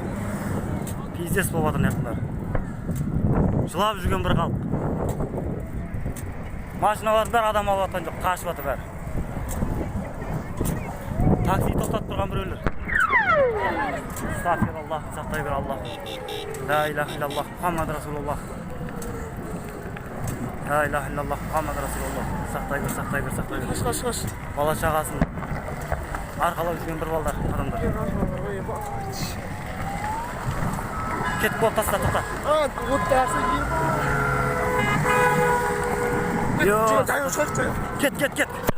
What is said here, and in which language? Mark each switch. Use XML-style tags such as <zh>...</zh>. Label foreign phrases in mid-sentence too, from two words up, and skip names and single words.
<kk>Пиздес болып жатыр нәқтілер. Жылап жүрген бір халық. Машиналардың бәрі адам алып жатқан жоқ, қашып жатыр бәрі. Такси тоқтатып тұрған біреулер. Стағфираллах, сақтай бер Аллах.</kk> <ar>لا إله إلا الله، محمد رسول الله. لا إله إلا الله، محمد رسول الله.</ar> <kk>Сақтай бер. Қаш. Бала шағасын арқалап жүрген бір балдар, адамдар. Кетіп болып таста, тоқта. Кет.</kk>